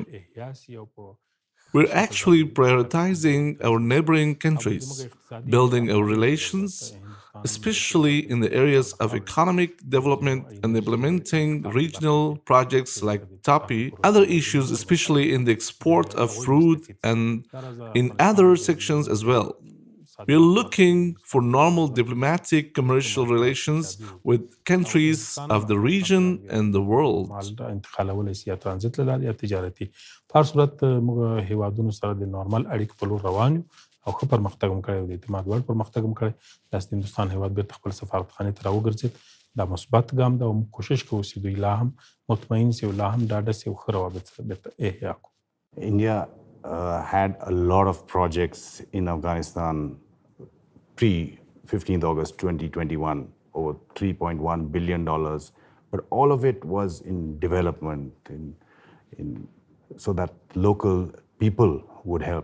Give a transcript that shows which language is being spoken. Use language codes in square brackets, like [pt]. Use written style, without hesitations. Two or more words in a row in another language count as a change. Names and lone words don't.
[en] We're actually prioritizing our neighboring countries, building our relations, especially in the areas of economic development and implementing regional projects like TAPI, other issues, especially in the export of fruit and in other sections as well. We are looking for normal diplomatic commercial relations with countries of the region and the world. [ps] او ښه پرمختګ هم کړی او د اعتماد وړ پرمختګ هم کړی. داسې د هندوستان هېواد بېرته خپل سفارتخانې ته راوګرځېد. دا مثبت ګام ده او موږ کوشش کوو چې دوی لا هم مطمئن سي او لا هم ډاډه سي او ښه روابط سره بېرته احیا کړو. [en] India had a lot of projects in Afghanistan pre-15th August 2021, over $3.1 billion, but all of it was in development, so that local people would help.